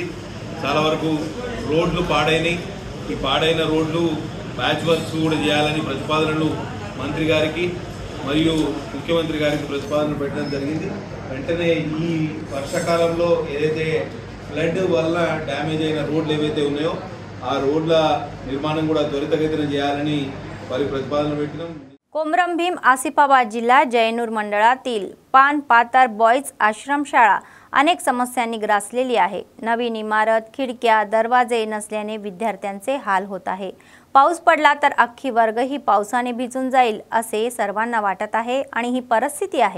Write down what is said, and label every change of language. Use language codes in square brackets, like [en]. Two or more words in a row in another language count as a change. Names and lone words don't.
[te] చాలా వరకు రోడ్లు పాడైనవి, ఈ పాడైన రోడ్లు [en] patch works [te] కూడా చేయాలని ప్రతిపాదనలు మంత్రి గారికి మరియు ముఖ్యమంత్రి గారికి ప్రతిపాదన పెట్టడం జరిగింది। వెంటనే ఈ వర్షాకాలంలో ఏదైతే ఫ్లడ్ వల్ల డ్యామేజ్ అయిన రోడ్లు ఏవైతే ఉన్నాయో ఆ రోడ్ల నిర్మాణం కూడా త్వరితగతిన చేయాలని వారి ప్రతిపాదన పెట్టినాం। [mr] कोमरम भीम आसिफाबाद जिल्हा जयनूर मंडळातील पान पातर बॉयज आश्रमशाळा अनेक समस्यांनी ग्रासलेली आहे। नवीन इमारत, खिडक्या, दरवाजे नसल्याने विद्यार्थ्यांचे हाल होत आहे। पाऊस पडला तर अख्खी वर्ग ही पावसाने भिजून जाईल असे सर्वांना वाटत आहे आणि ही परिस्थिती आहे।